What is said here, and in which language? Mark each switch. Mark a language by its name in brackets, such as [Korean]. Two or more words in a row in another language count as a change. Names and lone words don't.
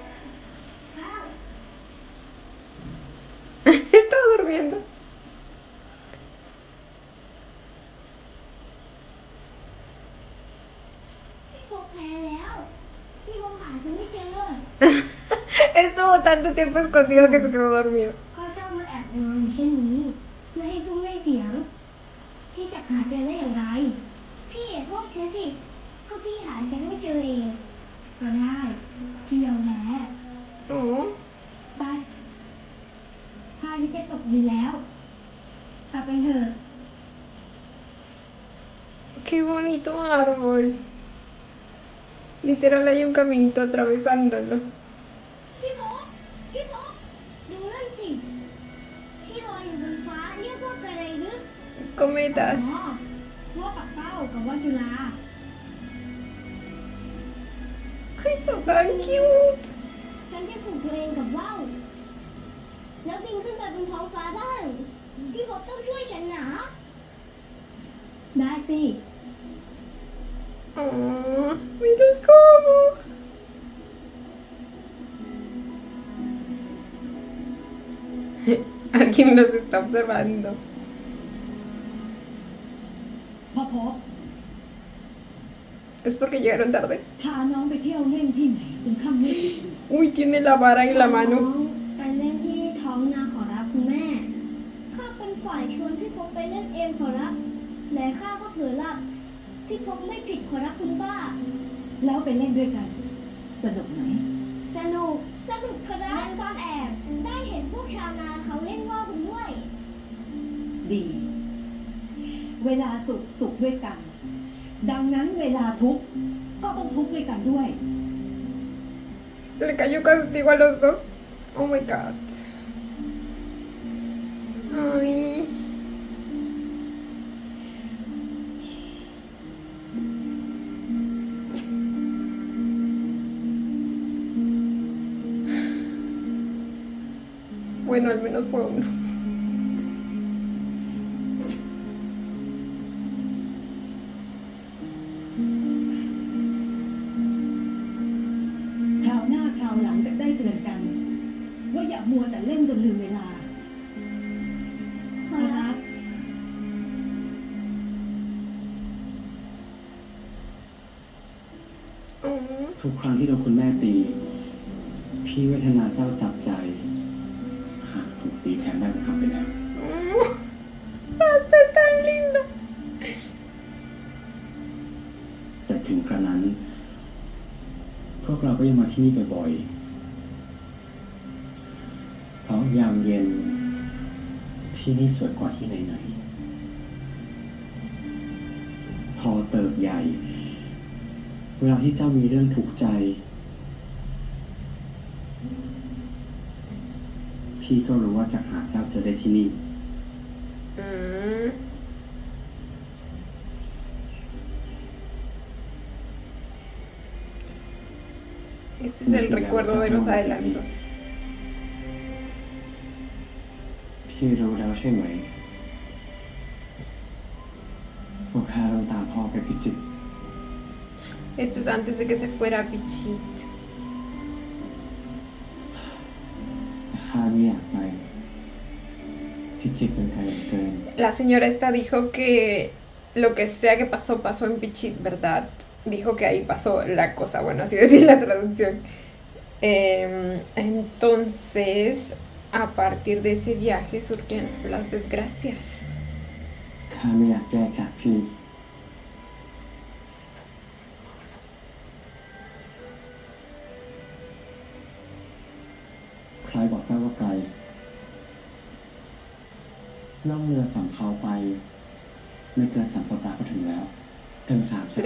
[Spanish] Estaba durmiendo. [Thai] พี่พบแพ้แล้ว พี่พบหาฉันไม่เจอ [Spanish] Estuvo tanto tiempo escondido que se quedó dormido. [Thai] ก็เจ้ามาแอบนอนเช่นนี้ไม่ให้ซุ้มไม่เสียง พี่จะหาเจอได้อย่างไร พี่อย่าโทษฉันสิก็พี่หาฉันไม่เจอเองก็ได้พี่ยอมแพ้ Oh, ไปพาที่จะตกดินแล้ว กลับไปเถอะ [Spanish] qué bonito árbol. Literal hay un caminito atravesándolo. [Thai] พี่พบพี่พบดูนั่นสิ ที่ลอยอยู่บนฟ้าเรียกว่าอะไรหรือ [Spanish] Cometas. [Thai] ว่าปักเป้ากับว่าจุฬา [Spanish] Ay, son tan cute. [Thai] ฉันจะผูกตัวเองกับว่าวแล้วบินขึ้นไปบนท้องฟ้าได้ พี่พบต้องช่วยฉันนะ ได้สิ [Spanish] Oh, miros cómo. Alguien nos está observando. Es porque llegaron tarde. [Thai] พาน้องไปเที่ยวเล่นที่ไหนจนค่ำมืดดึกดื่น [Spanish] Uy, tiene la vara en la [Thai] น้ [Spanish] mano. [Thai] องไปเล่นที่ท้องนาขอรับคุณแม่ ข้าเป็นฝ่ายชวนพี่พงไปเล่นเองขอรับและข้าก็เผลอหลับพี่พงไม่ผิดขอรับคุณป้า แล้วไปเล่นด้วยกัน สนุกไหม สนุกขอรับเล่นซ่อนแอบ ได้เห็นพวกชาวนาเขาเล่นว่าวกันด้วย ดี เวลาสุขด้วยกัน ดังนั้นเวลาทุกข์ก็ต้องทุกข์ด้วยกันด้วย [Spanish] Le cayó castigo a los dos. [English] Oh my god. Ay. [Spanish] Bueno, al menos fue uno. [Thai] คราวหน้าคราวหลังจะได้เตือนกัน ว่าอย่ามัวแต่เล่นจนลืมเวลา ขอรับ Oh. ทุกครั้งที่โดนคุณแม่ตี พี่เวทนาเจ้าจับใจ หากถูกตีแทนได้ผมทำไปแล้ว [Spanish] Hasta es tan lindo. แต่ถึงกระนั้น พวกเราก็ยังมาที่นี่บ่อยๆเพราะยามเย็น ที่นี่สวยกว่าที่ไหนๆพอเติบใหญ่ เวลาที่เจ้ามีเรื่องทุกข์ใจ พี่ก็รู้ว่าจะหาเจ้าเจอได้ที่นี่ Mm. Este es el recuerdo de los adelantos. [Thai] พี่รู้แล้วใช่ไหมว่าข้าต้องตามพ่อไปพิจิตร [Spanish] Esto es antes de que se fuera Pichit. [Thai] แต่ข้าไม่อยากไปพิจิตรเป็นไกลเหลือเกิน [Spanish] La señora esta dijo que lo que sea que pasó, pasó en Pichit, ¿verdad? Dijo que ahí pasó la cosa, bueno, así decir la traducción. Entonces, a partir de ese viaje surgen las desgracias. [Thai] ข้าไม่อยากแยกจากพี่ใครบอกเจ้าว่าไกลล่องเรือสำเภาไป ไม่เกิน3 สัปดาห์ก็ถึงแล้วถึง3 สัป